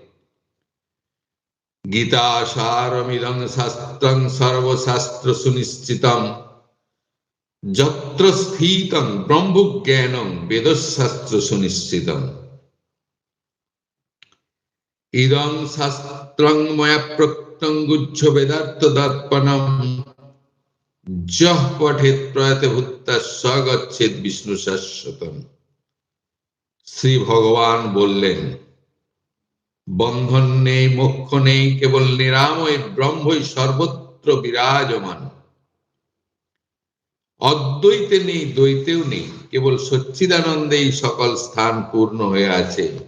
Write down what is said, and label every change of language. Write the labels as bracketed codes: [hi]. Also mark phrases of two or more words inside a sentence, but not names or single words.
[sa] গীতাসারমিদং শাস্ত্রং সর্বশাস্ত্র সুনিশ্চিতম যত্র স্থিতং ব্রহ্মজ্ঞানং বেদশাস্ত্র সুনিশ্চিতম। ইদং শাস্ত্রং ময়া প্রক্তং গুহ্য বেদার্থ দর্পণম যঃ পঠেৎ প্রয়াতে ভূত্তা স গচ্ছেৎ বিষ্ণু শাশ্বতম। [bn] শ্রী ভগবান বললেন, বন্ধন নেই, মোক্ষ নেই, কেবল নিরাময় ব্রহ্মই সর্বত্র বিরাজমান। অদ্বৈতে নেই, দ্বৈতেও নেই, কেবল সচ্চিদানন্দেই সকল স্থান পূর্ণ হয়ে আছে।